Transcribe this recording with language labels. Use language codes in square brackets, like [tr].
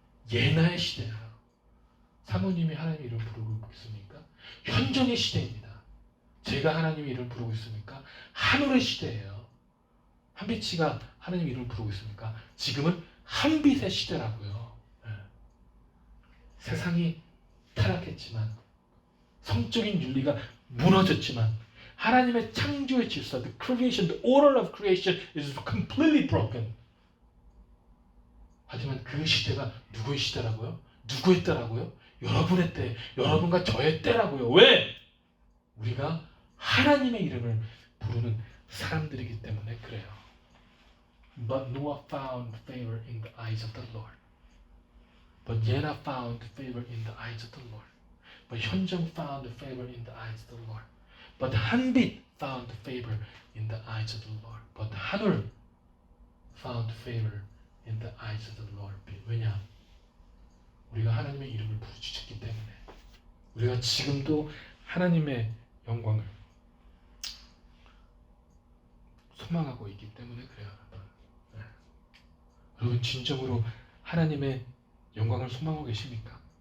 [ko] 예나의 시대예요. 사모님이 하나님의 이름을 부르고 있습니까? 현존의 시대입니다. 제가 하나님의 이름을 부르고 있습니까? 하늘의 시대예요. 한빛이가 하나님의 이름을 부르고 있습니까? 지금은 한빛의 시대라고요. 네. 세상이 타락했지만 성적인 윤리가 무너졌지만 하나님의 창조의 질서, [en] the creation, the order of creation is completely broken. [ko] 하지만 그 시대가 누구의 시대라고요? 누구의 때라고요? 여러분의 때, 여러분과 저의 때라고요. 왜? 우리가 하나님의 이름을 부르는 사람들이기 때문에 그래요. [en] But Noah found favor in the eyes of the Lord. But Yena found favor in the eyes of the Lord. But 현정 found favor in the eyes of the Lord. But 한빛 found favor in the eyes of the Lord. But 하늘 found favor in the eyes of the Lord. [ko] 왜냐? 우리가 하나님의 이름을 부르짖었기 때문에 우리가 지금도 하나님의 영광을 소망하고 있기 때문에 그래요. 네. 여러분 진정으로 하나님의 영광을 소망하고 계십니까?